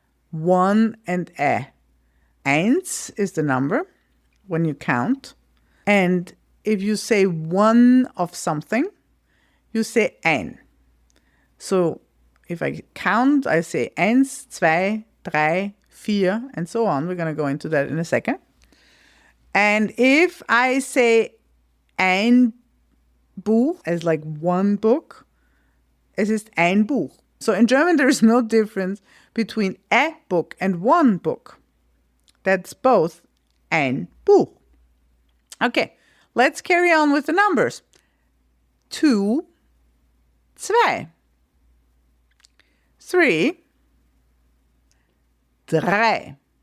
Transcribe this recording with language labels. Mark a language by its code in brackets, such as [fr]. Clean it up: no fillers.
[en] one and a. Eins is the number when you count. And if you say one of something, you say ein. So if I count, I say [de] eins, zwei, drei, vier, [en] and so on. We're going to go into that in a second. And if I say [de] ein Buch [en] as like one book, [de] es ist ein Buch. [en] So in German, there is no difference between a book and one book. That's both [de] ein Buch. [en] Okay, let's carry on with the numbers. [de] 2, zwei. 3, drei.